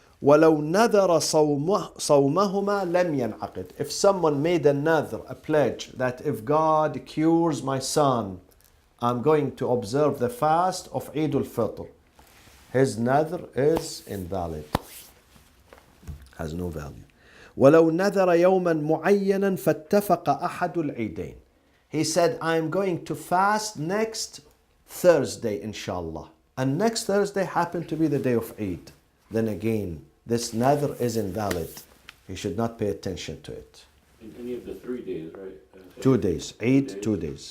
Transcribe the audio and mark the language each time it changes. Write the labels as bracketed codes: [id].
[ar] ولو نذر صومهما لم ينعقد. [en] If someone made a nadr, a pledge, that if God cures my son, I'm going to observe the fast of Eid al-Fitr, his nadr is invalid. Has no value. [ar] ولو نذر يوما معينا فاتفق أحد العيدين. [en] He said, I'm going to fast next Thursday, inshallah. And next Thursday happened to be the day of Eid. Then again, this nadr is invalid. He should not pay attention to it. In any of the 3 days, right? 2 days. Eid, 2 days.